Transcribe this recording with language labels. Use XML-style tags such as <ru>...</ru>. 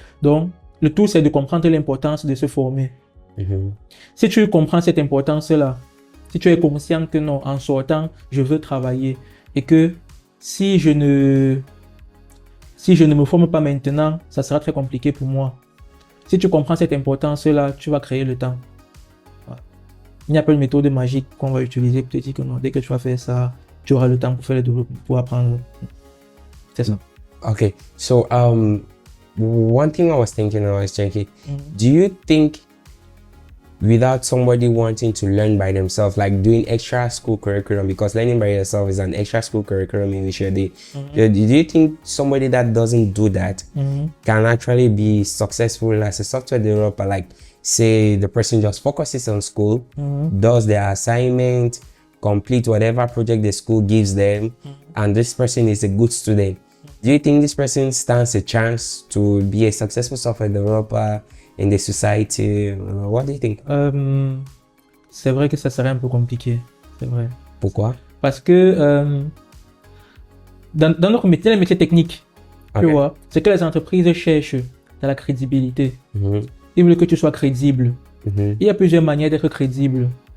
<fr>Donc, le tout, c'est de comprendre l'importance de se former. Si tu comprends cette importance-là, si tu es conscient que non, en sortant, je veux travailler et que si je ne me forme pas maintenant, ça sera très compliqué pour moi. Si tu comprends cette importance-là, tu vas créer le temps. Voilà. Il n'y a pas une méthode magique qu'on va utiliser pour te dire que non, dès que tu vas faire ça, tu auras le temps pour faire le développement, pour apprendre. C'est ça.</fr> <en>Okay, so one thing I was thinking when I was checking, do you think without somebody wanting to learn by themselves, like doing extra school curriculum, because learning by yourself is an extra school curriculum in which do you think somebody that doesn't do that can actually be successful as a software developer? Like, say the person just focuses on school, does their assignment, complete whatever project the school gives them, and this person is a good student. Do you think this person stands a chance to be a successful software developer in the society? What do you think?</en> <fr>C'est vrai que ça serait un peu compliqué. C'est vrai. Pourquoi? Parce que dans notre métier, les métiers techniques, tu vois, c'est que les entreprises cherchent de la crédibilité. Ils veulent que tu sois crédible. Il y a plusieurs manières d'être crédible.</fr>